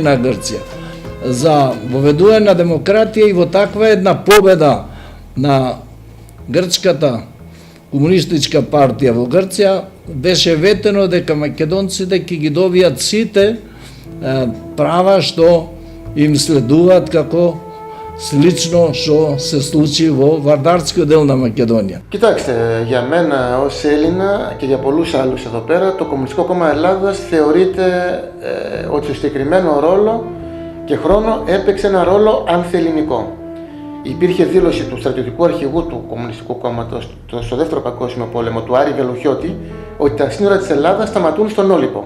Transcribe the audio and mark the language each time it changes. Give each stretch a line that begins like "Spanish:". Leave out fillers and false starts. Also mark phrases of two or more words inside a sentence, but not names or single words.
Macedonian: на Грција, за воведување на демократија, и во таква една победа на грчката комунистичка партија во Грција беше ветено дека македонците ќе ги добијат сите права што им следуваат, како слично што се случи во Βαρδάρσκиот дел на Μακεδονία.
Greek: Κοιτάξτε, για μένα ως Έλληνα και για πολλούς άλλους εδώ πέρα, το Κομμουνιστικό Κόμμα Ελλάδας θεωρείται ότι στο συγκεκριμένο ρόλο και χρόνο έπαιξε ένα ρόλο ανθελληνικό. Υπήρχε δήλωση του στρατιωτικού αρχηγού του Κομμουνιστικού Κόμματος στο Δεύτερο Παγκόσμιο Πόλεμο, του Άρη Βελουχιώτη, ότι τα σύνορα της Ελλάδας σταματούν στον Όλυπο.